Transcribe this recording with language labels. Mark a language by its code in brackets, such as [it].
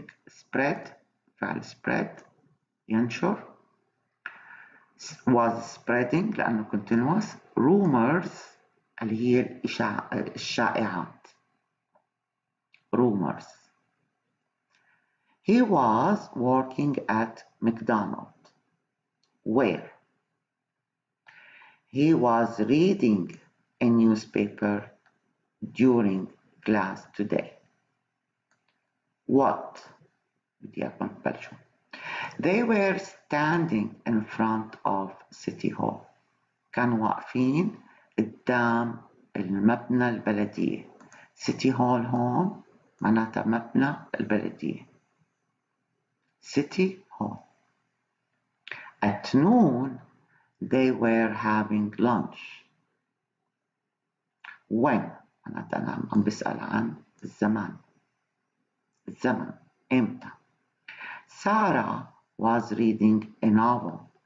[ar] spread فعل spread ينشر. [en] was spreading [ar] لأنه [en] continuous. [ar] rumors اللي هي الشائعات. [en] rumors. He was working at McDonald's. Where? He was reading a newspaper during class today. [ar] What? بدي إياكم تبلشوا. [en] They were standing in front of City Hall. [ar] كانوا واقفين قدام المبنى البلدية. City Hall هون معناتها مبنى البلدية. [en] City Hall. At noon they were having lunch. [ar] When معناتها أنا عم بسأل عن الزمان. الزمن إمتى. [en] Sarah was reading a novel.